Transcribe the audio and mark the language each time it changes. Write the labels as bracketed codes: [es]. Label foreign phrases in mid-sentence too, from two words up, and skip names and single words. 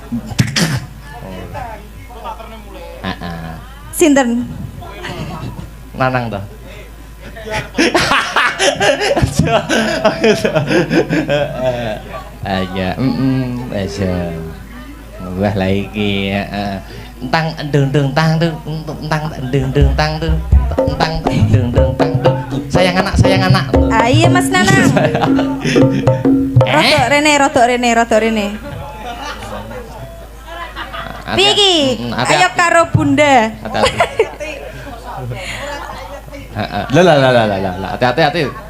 [jv] Heeh. Sinten? Nanang to. Aja, aja. Wah lah iki, tang deng tang deng tang tang sayang anak. Ah iya Mas Nanang. Rodok rene. Piye iki? Ayo karo Bunda. Lah, hati-hati.